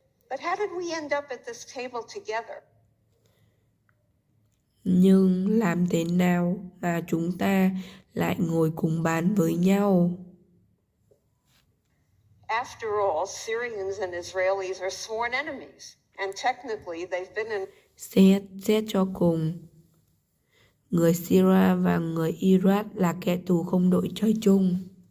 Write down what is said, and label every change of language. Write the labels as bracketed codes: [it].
[en] But how did we end up at this table together? [vi] Nhưng làm thế nào mà chúng ta lại ngồi cùng bàn với nhau? [en] After all, Syrians and Israelis are sworn enemies, and technically they've been in [vi] Xét cho cùng, người Syria và người Iraq là kẻ thù không đội trời chung.